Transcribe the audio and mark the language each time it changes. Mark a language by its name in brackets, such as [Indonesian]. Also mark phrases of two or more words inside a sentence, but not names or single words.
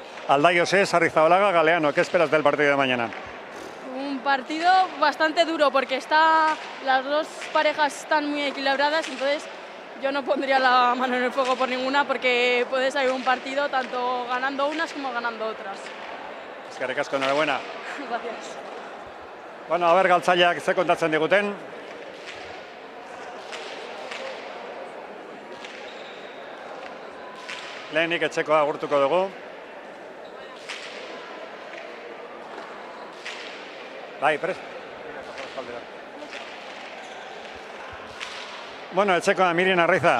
[Spanish] Aldai Osez, Arrizabalaga, Galeano. ¿Qué esperas del partido de mañana? Un partido bastante duro porque las dos parejas están muy equilibradas, entonces yo no pondría la mano en el fuego por ninguna porque puede salir un partido tanto ganando unas como ganando otras. [Basque] Eskerrik asko, [Spanish] enhorabuena. Gracias. Bueno, a ver, [Basque] galtzaileak ze kontatzen diguten. Lehenik etxekoa agurtuko dugu. Bai, prest. Bueno, etxekoa Mirian Arraiza.